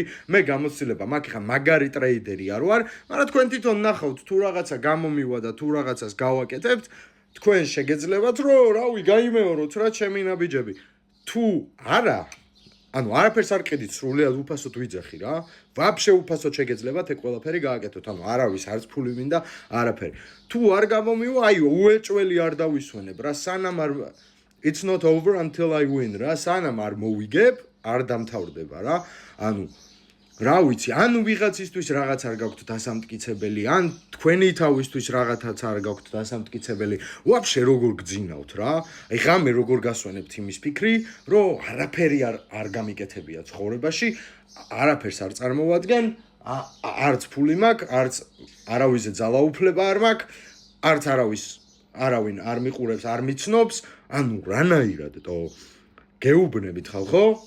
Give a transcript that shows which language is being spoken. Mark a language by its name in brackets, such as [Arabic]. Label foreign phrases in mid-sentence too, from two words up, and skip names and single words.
[Georgian] მე გამოცდილება მაქვს, ხა მაგარი ტრეიდერი არ ვარ, მაგრამ თქვენ თვითონ ნახავთ თუ რაღაცა გამომივა და თუ რაღაცას გავაკეთებთ, თქვენ შეგეძლებათ რომ რავი, გაიმეოროთ რა ჩემი ნაბიჯები. თუ არა, ანუ არაფერს არ ყიდით სრულიად უფასოდ ვიძახი რა. ვაფშე უფასოდ შეგეძლებათ ეგ ყველაფერი გააკეთოთ. ანუ არავის არც ფული მინდა, არაფერი. თუ არ გამომივა, აი უეჭველი არ დავისვენებ რა. სანამ არ [English] it's not over until I win რა. [Georgian] სანამ არ მოვიგებ, არ დამთავრდება რა. ანუ რა ვიცი, ან ვიღაცისთვის რაღაც არ გაქვთ დასამტკიცებელი, ან თქვენი თავისთვის რაღაცაც არ გაქვთ დასამტკიცებელი, ვაფშე როგორ გძინავთ რა? აი ღამე როგორ გასვენებთ იმის ფიქრი, რომ არაფერი არ გამიკეთებია ცხოვრებაში, არაფერს არ წარმოვადგენ, არც ფული მაქვს, არც არავის ძალაუფლება არ მაქვს, არც არავინ არ მიყურებს, არ მიცნობს, ანუ რანაირად თო გეუბნებით ხალხო?